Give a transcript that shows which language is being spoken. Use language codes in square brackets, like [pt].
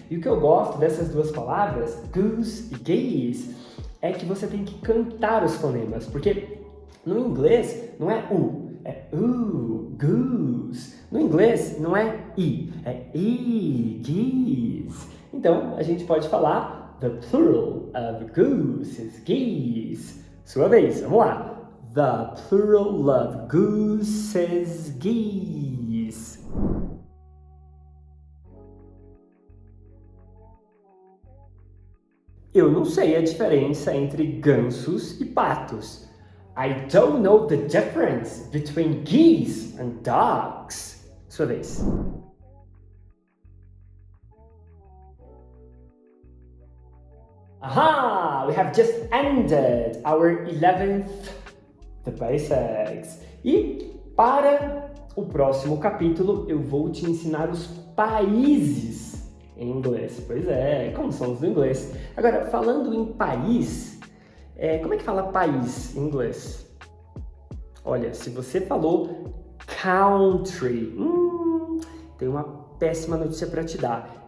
[pt] E o que eu gosto dessas duas palavras, goose e geese, é que você tem que cantar os fonemas. Porque no inglês não é é goose. No inglês não é é geese. Então, a gente pode falar [en] the plural of goose is geese. [pt] Sua vez, vamos lá. [en] The plural of goose is geese. [pt] Eu não sei a diferença entre gansos e patos. [en] I don't know the difference between geese and ducks. [pt] Sua vez. [en] Aha! We have just ended our 11th The Basics. [pt] E para o próximo capítulo eu vou te ensinar os países em inglês. Pois é, como são os do inglês. Agora, falando em país, como é que fala país em inglês? Olha, se você falou country, tem uma péssima notícia para te dar.